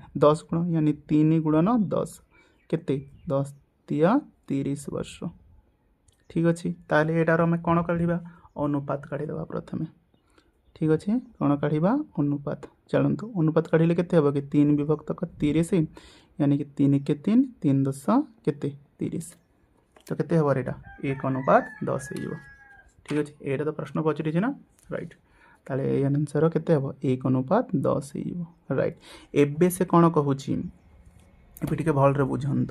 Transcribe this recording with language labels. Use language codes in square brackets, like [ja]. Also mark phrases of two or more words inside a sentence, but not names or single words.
[or] 10 ଗୁଣ यानी 3 ଗୁଣନ 10 କେତେ? 10 ତିଆ 30 ବର୍ଷ। ଠିକ୍ ଅଛି, ତାହେଲେ ଏଇଟାର ଆମେ କ'ଣ କାଢ଼ିବା? ଅନୁପାତ କାଢ଼ିଦେବା ପ୍ରଥମେ। ଠିକ୍ ଅଛି, କ'ଣ କାଢ଼ିବା? ଅନୁପାତ। ଚାଲନ୍ତୁ ଅନୁପାତ କାଢ଼ିଲେ କେତେ ହେବ କି? 3 ବିଭକ୍ତ 30 [hi] यानी कि [or] 3 के 3 3 10 କେତେ? 30। ତ କେତେ ହେବ ଏଇଟା? 1 ଅନୁପାତ 10 ହେଇଯିବ। ଠିକ୍ ଅଛି, ଏଇଟା ତ ପ୍ରଶ୍ନ ପଚାରିଛି ନା, ରାଇଟ୍। ତାହେଲେ ଏଇ ଆନ୍ସର କେତେ ହେବ? 1 ଅନୁପାତ 10 ହେଇଯିବ, ରାଇଟ୍। ଏବେ ସେ କ'ଣ କହୁଛି ଏବେ ଟିକେ ଭଲରେ ବୁଝନ୍ତୁ।